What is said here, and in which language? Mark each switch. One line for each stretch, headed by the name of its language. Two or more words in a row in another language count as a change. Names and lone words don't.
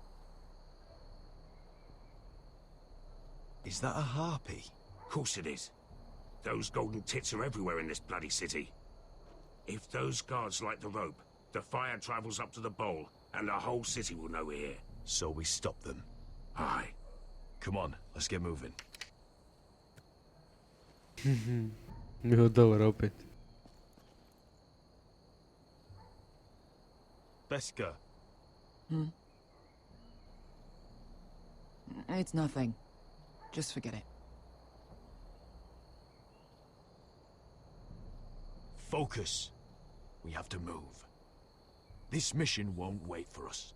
English: Is that a harpy? Course it is. Those golden tits are everywhere in this bloody city. If those guards light the rope, the fire travels up to the bowl, and the whole city will know we're here. So we stop them. Aye. Come on, let's get moving.
Croatian: Dobar, opet. Beska.
English: It's nothing. Just forget it. Focus. We have to move. This mission won't wait for us.